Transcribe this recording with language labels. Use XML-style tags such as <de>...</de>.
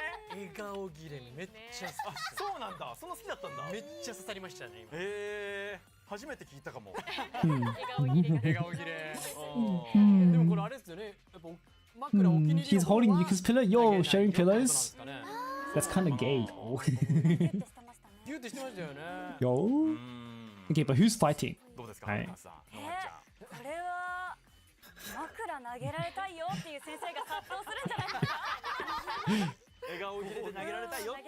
<ja>笑顔切れめっちゃ好き。そうなんだ。そんな好きだったんだ。めっちゃ刺さりましたね今。初めて聞いたかも。笑顔切れ。でもこれあれですよね。やっぱ枕お気に入り。</ja> <en>He's holding Yuka's pillow. Yo, sharing pillows. That's kind of gay though.</en> <ja>ギュってしてましたよね。</ja> <en>Yo. Okay, but who's fighting?</en> <ja>どうですか。はい。これは枕投げられたいよっていう先生が殺到するんじゃないかな。笑顔切れで投げられたいよってね。</ja>